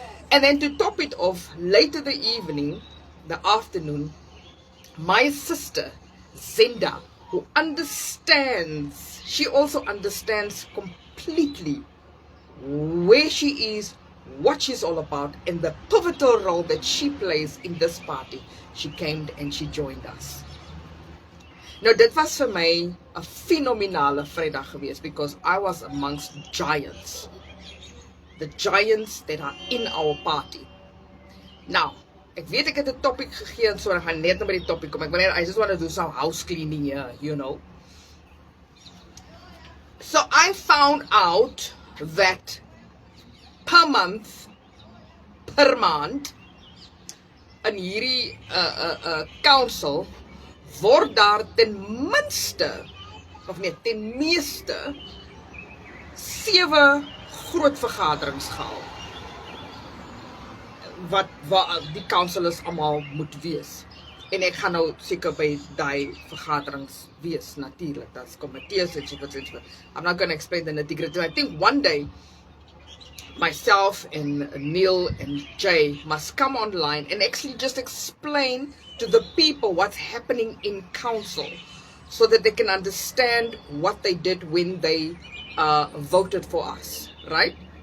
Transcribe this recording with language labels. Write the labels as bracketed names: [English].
[English] And then to top it off, later the evening, the afternoon, my sister, Zenda, who understands, she also understands completely where she is, what she's all about, and the pivotal role that she plays in this party. She came and she joined us. [Afrikaans] Nou, dit was vir my 'n fenominale Vrydag geweest, [English] because I was amongst giants. The giants that are in our party. [Afrikaans] Now, ek weet ek het 'n topic gegee, so ek gaan net by die topic kom. [English] I just want to do some house cleaning here, you know. So I found out that [Afrikaans] per maand, in hierdie council, word daar ten minste, of nee, ten meeste, 7 groot vergaderings gehou, wat die councilors allemaal moet wees. En ek gaan nou seker by die vergaderings wees, natuurlijk. [English] That's committees, etc. I'm not going to explain the nitty-gritty. I think one day, myself and Neil and Jay must come online and actually just explain to the people what's happening in council, so that they can understand what they did when they voted for us, right?